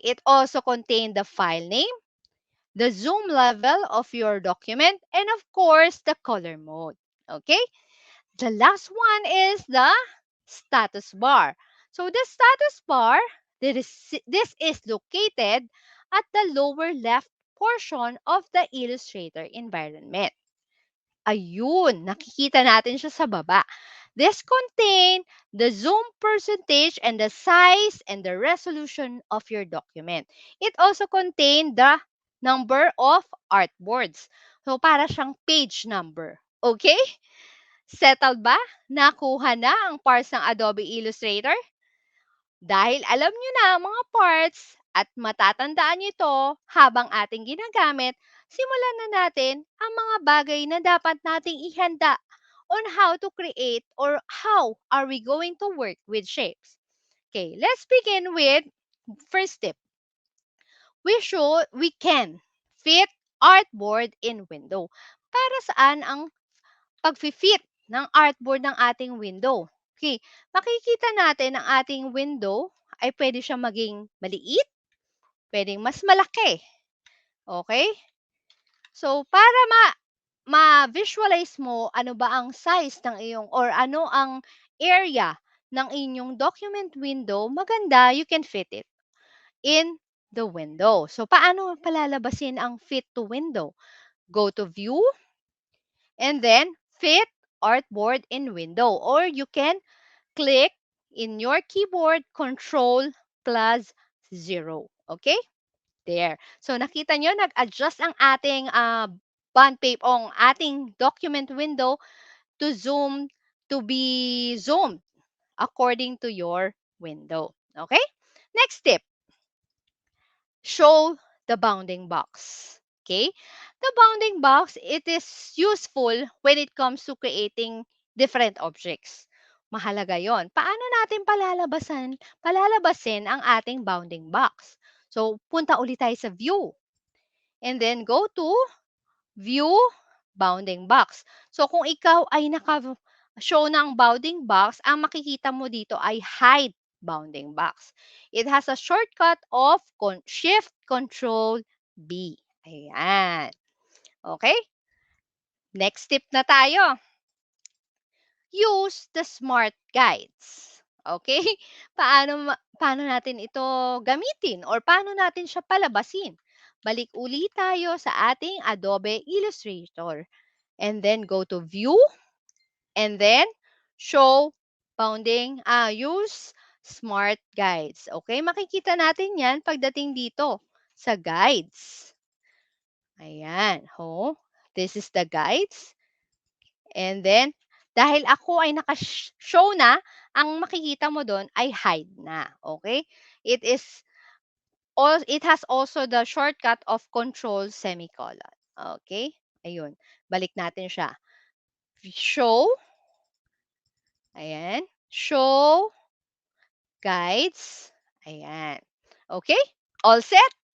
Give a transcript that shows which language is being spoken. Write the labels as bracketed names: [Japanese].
[English] It also contains the file name, the zoom level of your document, and of course, the color mode. Okay? The last one is the status bar. So the status bar, this is located at the lower left portion of the Illustrator environment. [Filipino] Ayun, nakikita natin siya sa baba. [English] This contain the zoom percentage and the size and the resolution of your document. It also contain the number of artboards. [Filipino] So, para siyang page number. Okay? Settled ba? Nakuha na ang parts ng Adobe Illustrator? Dahil alam nyo na ang mga parts at matatandaan nyo ito habang ating ginagamit, simulan na natin ang mga bagay na dapat nating ihanda [English] on how to create or how are we going to work with shapes. Okay, let's begin with first tip. We can fit artboard in window. [Filipino] Para saan ang pag-fit ng artboard ng ating window? Okay, makikita natin ang ating window ay pwede siyang maging maliit, pwedeng mas malaki. Okay? So, para ma-visualize mo ano ba ang size ng iyong or ano ang area ng inyong document window, maganda [English] you can fit it in the window. [Filipino] So, paano palalabasin ang fit to window? [English] Go to view and then fit artboard in window, or you can click in your keyboard control plus 0. Okay? There. So, [Filipino] nakita nyo, nag-adjust ang ating bond paper, ang ating document [English] window to zoom, to be zoomed according to your window. Okay? Next tip, show the bounding box. Okay? The bounding box, it is useful when it comes to creating different objects. [Filipino] Mahalaga yon. Paano natin palalabasin ang ating bounding box? So, punta ulit tayo sa view. [English] And then go to view bounding box. [Filipino] So, kung ikaw ay naka-show ng bounding box, ang makikita mo dito ay hide bounding box. [English] It has a shortcut of Shift Control B. [Filipino] Ayan. Okay? Next tip na tayo. [English] Use the smart guides. [Filipino] Okay? Paano natin ito gamitin or paano natin siya palabasin? Balik uli tayo sa ating Adobe Illustrator. [English] And then go to view and then show use smart guides. Okay? [Filipino] Makikita natin yan pagdating dito sa guides. Ayan. [English] Oh, this is the guides. [Filipino] And then, dahil ako ay naka-show na, ang makikita mo doon ay hide na. Okay? [English] It has also the shortcut of control semicolon. [Filipino] Okay? Ayun. Balik natin siya. Show. Ayan. [English] Show guides. Ayan. Okay? All set?